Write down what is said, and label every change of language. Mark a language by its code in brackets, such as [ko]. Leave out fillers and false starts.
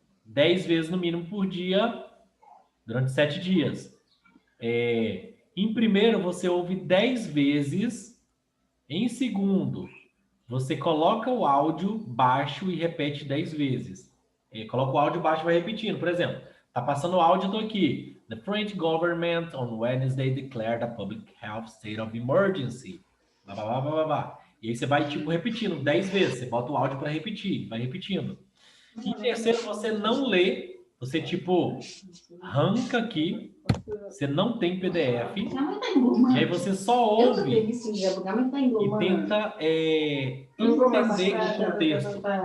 [pt] 10 vezes no mínimo por dia, durante 7 dias. Em primeiro, você ouve 10 vezes. Em segundo, você coloca o áudio baixo e repete 10 vezes. Coloca o áudio baixo e vai repetindo. Por exemplo, tá passando o áudio, eu tô aqui. [en] The French government on Wednesday declared a public health state of emergency. [pt] Blá, blá, blá, blá, blá, blá. E aí você vai, tipo, repetindo 10 vezes. Você bota o áudio para repetir, vai repetindo. Em terceiro, você não lê. Você, tipo, arranca aqui. Você não tem PDF. E aí você só ouve e tenta entender o contexto.